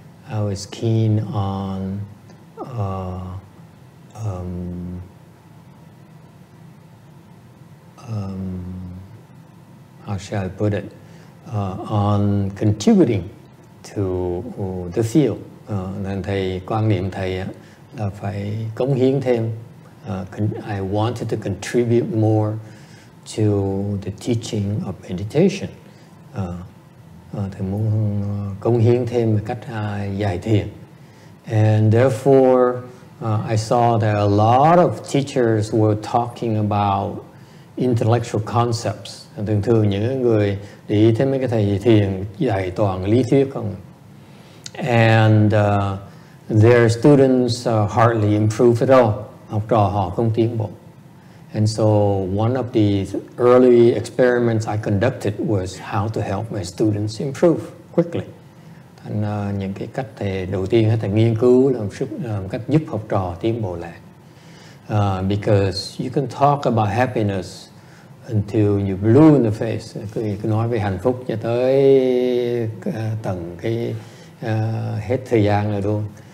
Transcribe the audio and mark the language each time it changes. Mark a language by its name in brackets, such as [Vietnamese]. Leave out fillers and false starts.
[English] I was keen on how shall I put it? On contributing to the field. [Vietnamese] Nên thầy quan niệm thầy là phải cống hiến thêm. [English] I wanted to contribute more to the teaching of meditation. [Vietnamese] Thầy muốn cống hiến thêm một cách dạy thiền. [English] And therefore, I saw that a lot of teachers were talking about intellectual concepts. [Vietnamese] Thường những người để ý thấy mấy cái thầy thiền dạy toàn lý thuyết không. [English] And their students hardly improve at all. [Vietnamese] Học trò họ không tiến bộ. [English] And so one of the early experiments I conducted was how to help my students improve quickly. [Vietnamese] Thành những cái cách thầy đầu tiên thầy nghiên cứu làm cách giúp học trò tiến bộ lẹ. [English] Because you can talk about happiness until you blue in the face. [Vietnamese] Cứ nói về hạnh phúc cho tới tận cái hết thời gian rồi luôn.